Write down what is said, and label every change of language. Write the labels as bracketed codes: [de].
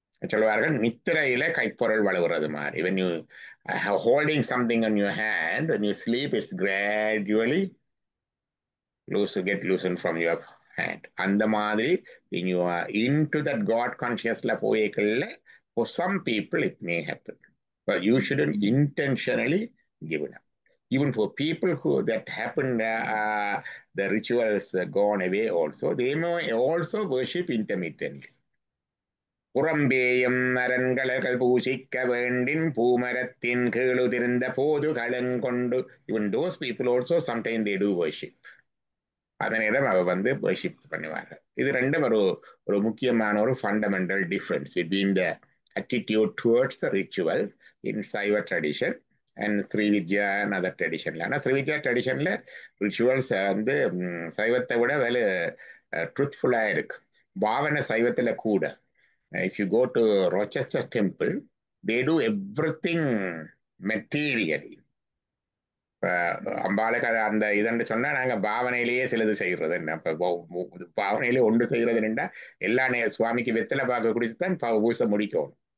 [ta] சொல்லுவார்கள் நித்திரையில கைப்பொருள் வளர்கிறது மாதிரி. [en] When you have holding something on your hand, when you sleep, it's gradually get loosened from your hand. [ta] அந்த மாதிரி [en] when you are into that God consciously [ta] போய்க்கல, [en] for some people it may happen, but you shouldn't intentionally give it up. Even for people who that happened, the rituals gone away also, they may also worship intermittently. [ta] புறம்பேயம் அரண்களர்கள் பூசிக்க வேண்டின் பூமரத்தின் கீழுதிர்ந்த போது களங்கொண்டு. [en] Even those people also sometimes they do worship. [ta] அதனிடம் அவ வந்து worship பண்ணுவாங்க. இது ரெண்டும் ஒரு முக்கியமான ஒரு [en] fundamental difference between the attitude towards the rituals in Saiva tradition and Srividya and other traditionல. [ta] ஆனால் Srividya traditionல rituals வந்து சைவத்தை விட ட்ரூத்ஃபுல்லாக இருக்கு. பாவனை சைவத்தில் கூட. [en] If you go to Rochester Temple, they do everything materially. [ta] அம்பாளுக்கு அந்த இதன்று சொன்னா நாங்க பாவனையிலேயே சிலது செய்யறது என்ன. பாவனையிலே ஒன்று செய்யறது என்னண்டா எல்லா சுவாமிக்கு வெத்தலை பாக்கு குடிச்சுதான் பூசை முடிக்கணும்.